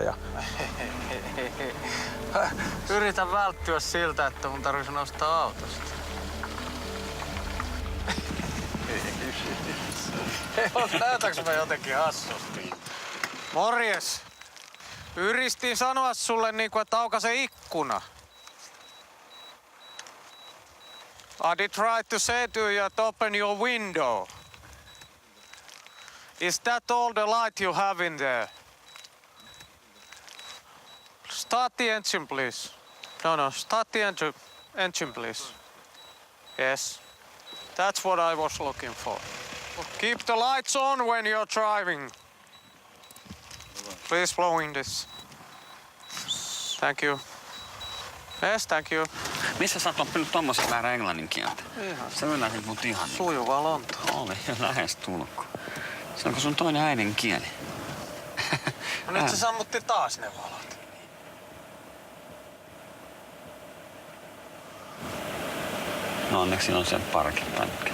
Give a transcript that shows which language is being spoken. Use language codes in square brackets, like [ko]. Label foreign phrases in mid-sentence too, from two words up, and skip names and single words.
[fi] Ja yritän välttyä siltä, että mun tarvitsisi nostaa autosta. Näytäks mä jotenkin hassusti? Morjes! Yritin sanoa sulle niinku, että aukaise ikkuna. [en] I did try to say to you to open your window. Is that all the light you have in there? Start the engine, please. No, start the engine, please. Yes, that's what I was looking for. Keep the lights on when you're driving. Please blowing this. Thank you. Yes, thank you. [fi] Missä sä oot oppinut tommosen väärän englannin kieltä? Ihan. Sä yllätit mut ihan. Sujuva Lonto. Oli jo lähes tulko. Se onko sun toinen äidinkieli? No nyt se sammutti taas ne valot. No onneksi on siellä parkin pätkä.